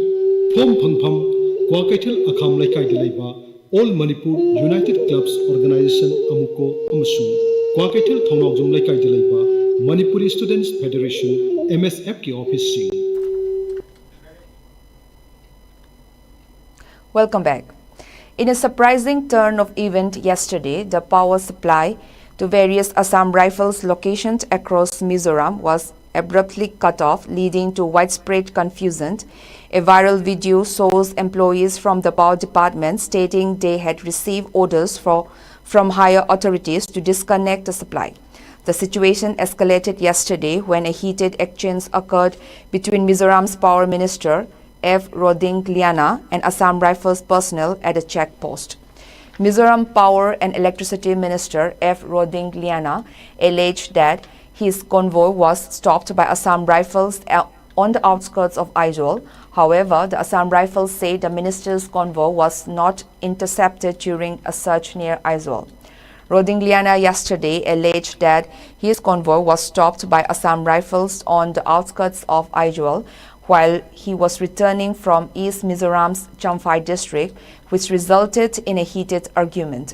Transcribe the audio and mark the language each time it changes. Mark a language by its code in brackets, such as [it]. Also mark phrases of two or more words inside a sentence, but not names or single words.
[mni] Phom Phangpham, Kwakaitil Akham Laikai Dilaiba, All Manipur United Clubs Organization Amuko Amasu, Kwakaitil Thongjum Laikai Dilaiba, Manipuri Students Federation, MSF Ki Office Sing. [en] Welcome back. In a surprising turn of event yesterday, the power supply to various Assam Rifles locations across Mizoram was abruptly cut off, leading to widespread confusion. A viral video shows employees from the power department stating they had received orders from higher authorities to disconnect the supply. The situation escalated yesterday when a heated exchange occurred between Mizoram's power minister, F. Rodingliana, and Assam Rifles personnel at a checkpost. Mizoram Power and Electricity Minister F. Rodingliana alleged that his convoy was stopped by Assam Rifles on the outskirts of Aizawl. However, the Assam Rifles say the minister's convoy was not intercepted during a search near Aizawl. Rodingliana yesterday alleged that his convoy was stopped by Assam Rifles on the outskirts of Aizawl while he was returning from East Mizoram's Champhai district, which resulted in a heated argument.